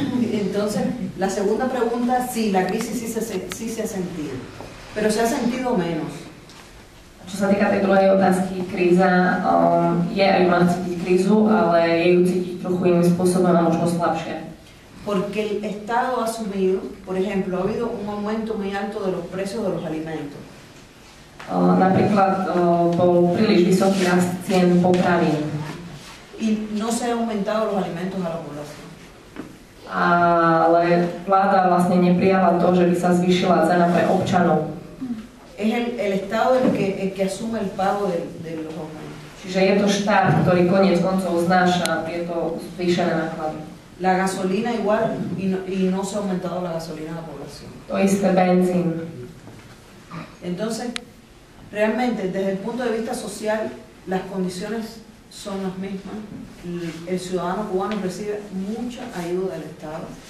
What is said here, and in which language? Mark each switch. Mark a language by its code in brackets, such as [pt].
[es] Entonces, la segunda pregunta, sí, la crisis sí se ha sentido, pero se ha sentido menos. [sk] Čo sa týka tej druhej otázky, kríza je aj má cítiť krízu, ale je ju cítiť trochu iným spôsobom a možno slabšie. [es] Porque el Estado ha asumido, por ejemplo, ha habido un aumento muy alto de los precios de los alimentos. [sk] Napríklad bol príliš vysoký rast cien potravín. [es] Y no se han aumentado los alimentos a la población. [sk] Ale vláda vlastne neprijala to, že by sa zvýšila cena pre občanov. [es] Es el Estado el que asume el pago de los aumentos. [sk] Čiže je to štát, ktorý koniec koncov znáša tieto zvýšené náklady. [es] La gasolina igual y no se ha aumentado la gasolina a la población. [sk] To isté benzín. [es] Entonces, realmente desde el punto de vista social, las condiciones son las mismas. El ciudadano cubano recibe mucha ayuda del Estado.